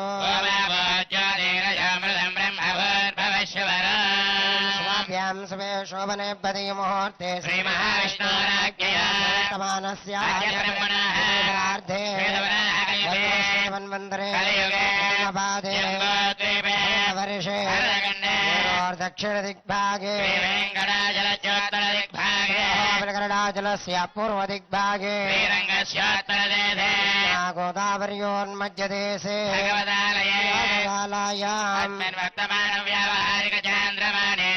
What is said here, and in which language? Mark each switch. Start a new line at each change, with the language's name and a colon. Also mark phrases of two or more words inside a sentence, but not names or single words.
Sanskrit: ఓమావోజ్యోతిరజామృతం బ్రహ్మభూర్భవశ్వరాభ్యాం శుభే శోభనే బదే ముహూర్తే శ్రీమహావిష్ణోరాజ్ఞయా బ్రహ్మణార్థే వన్వంతరే వర్షే दक्षिणदिग्भागे श्रीवेङ्कटाचलस्योत्तरदिग्भागे बलकरणाचलस्य पूर्वदिग्भागे श्रीरङ्गस्योत्तरदेशे गोदावर्योन्मध्यदेशे भगवदालये भगवदालयाम् अस्मिन् वर्तमानव्यावहारिकचान्द्रमानेन